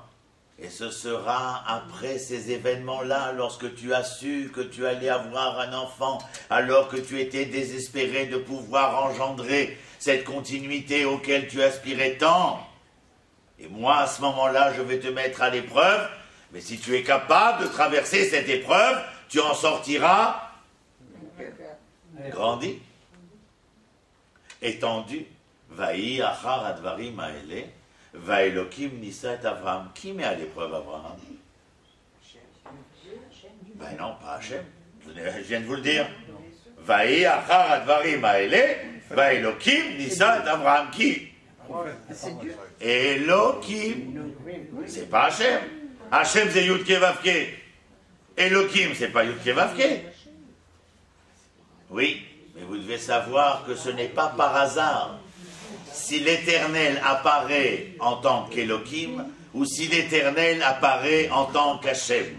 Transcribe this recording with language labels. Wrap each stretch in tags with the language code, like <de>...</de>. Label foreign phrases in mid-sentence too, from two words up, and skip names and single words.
<fr>Et ce sera après ces événements-là, lorsque tu as su que tu allais avoir un enfant, alors que tu étais désespéré de pouvoir engendrer cette continuité auquel tu aspirais tant. Et moi, à ce moment-là, je vais te mettre à l'épreuve, mais si tu es capable de traverser cette épreuve, tu en sortiras grandi, étendu.</fr> <he>ויהי אחר הדברים האלה והאלוקים ניסה את אברהם.</he> <fr>Qui met à l'épreuve Abraham? Ben non, pas Hachem. Je viens de vous le dire.</fr> <he>ויהי אחר הדברים האלה והאלוקים ניסה את אברהם. Qui?</he> <fr>Elokim. C'est pas Hachem. Hachem c'est</fr> <he>יוד קי ואו קי.</he> <fr>Elokim c'est pas</fr> <he>יוד קי ואו קי.</he> <fr>Oui, mais vous devez savoir que ce n'est pas par hasard si l'Éternel apparaît en tant qu'Elohim ou si l'Éternel apparaît en tant qu'Hachem.</fr>